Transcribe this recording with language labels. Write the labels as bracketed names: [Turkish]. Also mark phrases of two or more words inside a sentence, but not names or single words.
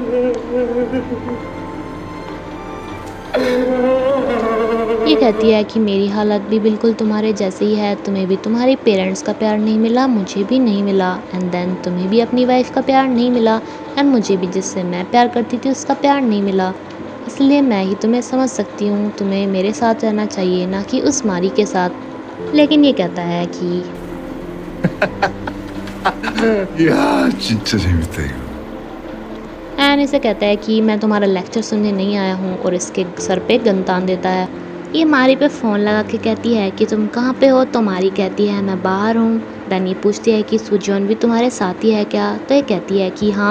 [Hindi] ये कहती है कि मेरी हालत भी बिल्कुल तुम्हारे जैसे ही है, तुम्हें भी तुम्हारे पेरेंट्स का प्यार नहीं मिला, मुझे भी नहीं मिला, [English] and then [Hindi] तुम्हें भी अपनी वाइफ का प्यार नहीं मिला एंड मुझे भी जिससे मैं प्यार करती थी उसका प्यार नहीं मिला। इसलिए मैं ही तुम्हें समझ सकती हूँ, तुम्हें मेरे साथ रहना चाहिए ना कि उस मारी के साथ। लेकिन ये कहता है कि [Korean] 야, 진짜 재밌다 이거. [Hindi] एंड इसे कहता है कि मैं तुम्हारा लेक्चर सुनने नहीं आया हूँ और इसके सर पे गन तान देता है। ये मारी पे फ़ोन लगा के कहती है कि तुम कहाँ पे हो, तो मारी कहती है मैं बाहर हूँ। देन ये पूछती है कि सुजोन भी तुम्हारे साथ ही है क्या, तो ये कहती है कि हाँ।